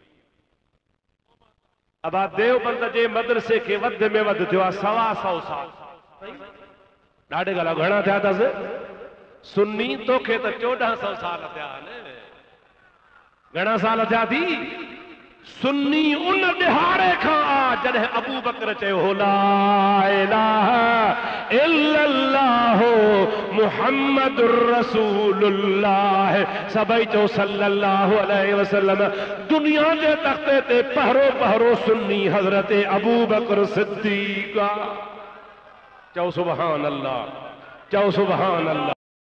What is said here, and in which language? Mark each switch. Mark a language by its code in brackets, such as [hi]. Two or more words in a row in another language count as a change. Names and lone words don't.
[sd] अबा देवबंद जे मदरसे खे वधि में वधि थियो आहे 125 साल। ॾाढे ॻाल्हि घणा थिया अथसि सुन्नी तोखे त 1400 साल थिया न। घणा साल थिया थी सुन्नी उन ॾिहाड़े खां आ जॾहिं अबू बकर चयो हो [ar] لا إله إلا الله محمد رسول الله. [sd] सभई चओ [ar] صلى الله عليه وسلم. [sd] दुनिया जे तख़्ते ते पहरो पहरो सुन्नी हज़रत अबू बकर सिद्दीक़। चओ [ar] سبحان الله, [sd] चओ [ar] سبحان الله.